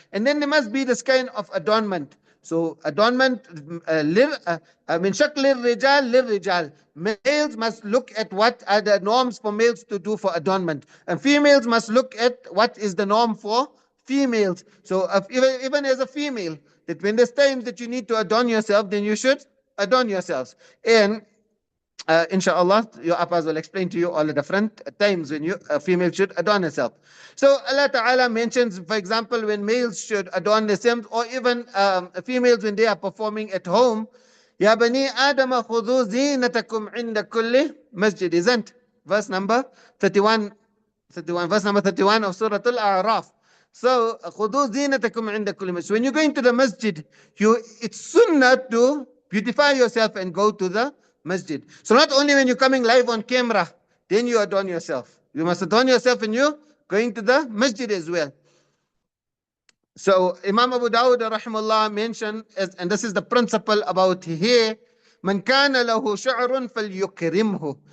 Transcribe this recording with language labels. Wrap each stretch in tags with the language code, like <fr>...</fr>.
<en>And then there must be this kind of adornment. So adornment,</en> <ar>مِنْ شَكْلِ الرِّجَالِ لِلرِّجَالِ.</ar> <en>Males must look at what are the norms for males to do for adornment, and females must look at what is the norm for females. So even as a female, that when there's times that you need to adorn yourself, then you should adorn yourselves. And inshallah, your appas will explain to you all the different times when a female should adorn herself. So Allah Ta'ala mentions, for example, when males should adorn themselves, or even females when they are performing at home,</en> <ar>Ya bani Adam khudhu zinatakum inda kulli masjid,</ar> <en>isn't verse number 31, verse number 31 of Surah Al-A'raf.</en> <ar>So, خُذُوا زِينَتَكُمْ عِنْدَ كُلِّ masjid.</ar> <en>When you go into the masjid, it's sunnah to beautify yourself and go to the masjid. So not only when you're coming live on camera, then you adorn yourself. You must adorn yourself when you're going to the masjid as well. So Imam Abu Dawud rahimahullah mentioned, and this is the principle about hair,</en> <ar>man kana lahu sha'run falyukrimhu.</ar>